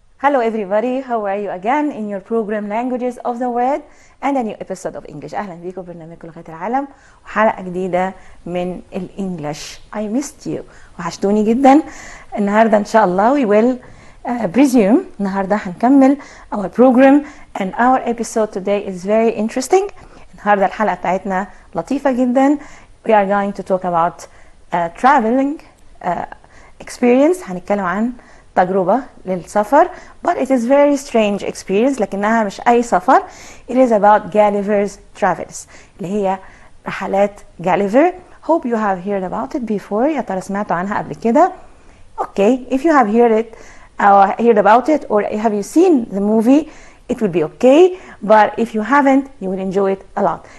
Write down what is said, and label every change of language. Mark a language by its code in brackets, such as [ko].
[en] Hello everybody, how are you again in your program Languages of the World and a new episode of English. [ar] أهلا بيكم في برنامجكم لغات العالم وحلقة جديدة من الإنجليش. [en] I missed you. [ar] وحشتوني جدا. النهاردة إن شاء الله [en] we will resume. [ar] النهاردة هنكمل [en] our program and our episode today is very interesting. [ar] النهاردة الحلقة بتاعتنا لطيفة جدا. [en] We are going to talk about traveling experience. [ar] هنتكلم عن تجربة للسفر [en] but it is very strange experience [ar] لكنها مش أي سفر. [en] It is about Gulliver's travels [ar] اللي هي رحلات [en] Gulliver. Hope you have heard about it before. [ar] يا ترى سمعتوا عنها قبل كده؟ [en] Okay, if you have heard about it or have you seen the movie it will be okay, but if you haven't you will enjoy it a lot.